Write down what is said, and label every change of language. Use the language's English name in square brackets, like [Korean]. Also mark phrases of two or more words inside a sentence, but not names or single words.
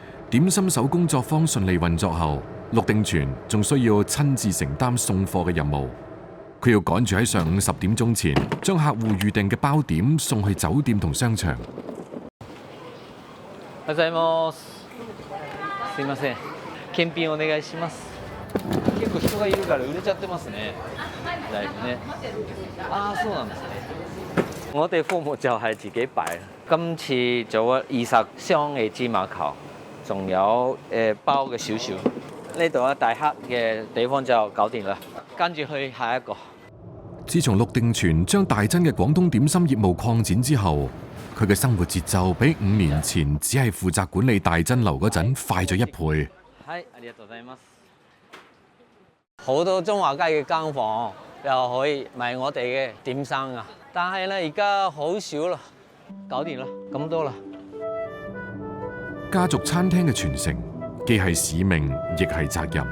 [Cantonese] 點心手工作坊順利運作後，陸定全仲需要親自承擔送貨嘅任務。佢要趕住喺上午10點鐘前，將客戶預訂嘅包點送去酒店同商場。 [Japanese] ございます。すいません。検品お願いします。結構人がいるから売れちゃってますね。だいぶね。啊，そうなんですね。 [Cantonese] 我哋服務就係自己擺。今次做咗20箱嘅芝麻球，仲有包嘅少少。呢度啊大黑嘅地方就搞掂啦。跟住去下一個。自從陸定全將大珍嘅廣東點心業務擴展之後，佢嘅生活節奏比5年前只係負責管理大珍樓嗰陣快咗1倍。係， [Japanese] ありがとうございます。 [Cantonese] 好多中華街嘅間房又可以賣我哋嘅點心啊！但係咧而家好少啦，搞掂啦，咁多啦。家族餐廳嘅傳承，既係使命，亦係責任。